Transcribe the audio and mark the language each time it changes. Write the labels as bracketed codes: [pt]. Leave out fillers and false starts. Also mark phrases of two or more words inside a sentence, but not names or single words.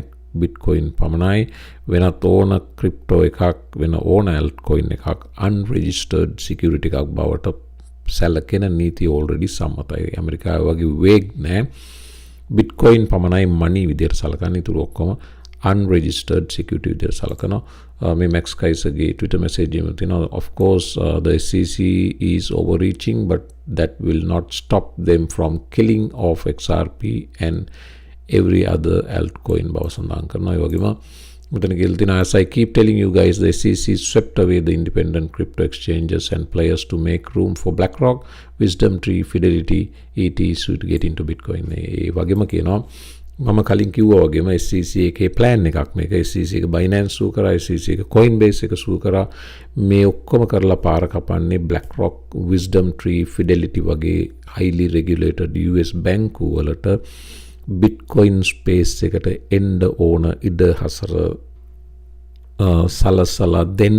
[si] බිට්කොයින් පමණයි. වෙනත් ඕන ක්‍රිප්ටෝ එකක් වෙන ඕන altcoin එකක් [en] unregistered security [si] එකක් බවට සැලකෙන නීති already සම්මතයි. ඇමරිකාව වගේ වේග් නෑ. බිට්කොයින් පමණයි මනි විදියට සලකන්නේ. ඉතුරු ඔක්කොම [en] unregistered security [si] විදියට සලකනවා. මේ මැක්ස් කයිසර්ගේ Twitter message එකේ තියෙනවා [en] of course the SEC is overreaching but that will not stop them from killing off XRP and every other altcoin [si] බව සඳහන් කරනවා. ඒ වගේම මෙතන කියලා තියෙනවා [en] as I keep telling you guys the SEC swept away the independent crypto exchanges and players to make room for BlackRock, Wisdom Tree, Fidelity, ETs to get into Bitcoin. [si] ඒ වගේම කියනවා මම කලින් කිව්වා වගේම SEC එකේ plan එකක් මේක. SEC එක Binance සූ කරා, SEC එක Coinbase එක සූ කරා. මේ ඔක්කොම කරලා පාර කපන්නේ BlackRock, Wisdom Tree, Fidelity වගේ [en] highly regulated US [si] බැංකු වලට [en] Bitcoin space [si] එකට එන්න ඕන ඉඩ හසර සලසලා දෙන්න.